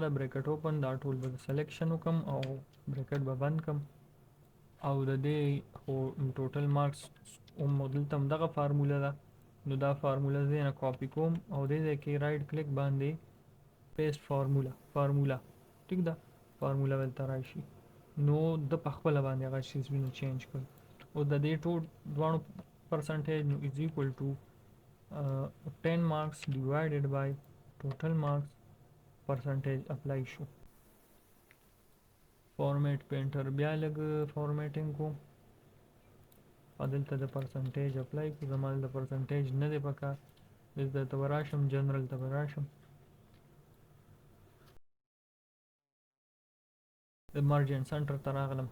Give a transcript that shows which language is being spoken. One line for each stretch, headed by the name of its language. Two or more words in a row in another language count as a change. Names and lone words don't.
Pashto: ده،
English: bracket open,
Pashto: دا ټول به سلیکشن وکم او بریکټ به بند کم او د دې خو
English: total marks
Pashto: دلته هم دغه فارمولا ده نو دا فارمولا زه نه کاپي کوم او دې ځای کې
English: right click
Pashto: باندې
English: paste formula
Pashto: ټیک ده، فارمولا دلته راشي نو د په خپله باندې هغه چیزونه چینج کړي. او د دې ټول دواړو پرسنټیج نو
English: is equal to 10 marks divided by total marks percentage اپلای شو. format painter
Pashto: بیا لږ فارمیټینګ کو، دلته د پرسنټیج اپلای کو، زما د پرسنټیج نه دی پکار، دلته ته به راشم جنرل ته به راشم، د مارجن سنټر ته راغلم.